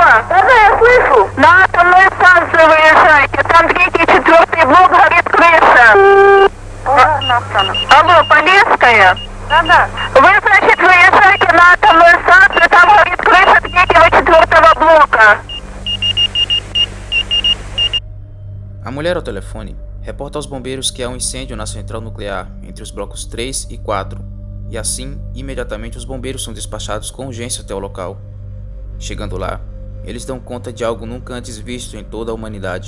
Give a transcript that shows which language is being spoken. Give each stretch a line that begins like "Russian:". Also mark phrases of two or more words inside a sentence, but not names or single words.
Russian: Да, я слышу. На атомную станцию выезжайте. Там 3 и 4 блок горит крыша. Пожарная охрана. Алло, Полесская? Да. Вы, значит, выезжаете на атомную станцию, там горит крыша 3 и 4 блока.
Portuguese: A mulher ao telefone reporta aos bombeiros que há um incêndio na central nuclear entre os blocos 3 e 4, e assim, imediatamente os bombeiros são despachados com urgência até o local. Chegando lá, eles dão conta de algo nunca antes visto em toda a humanidade.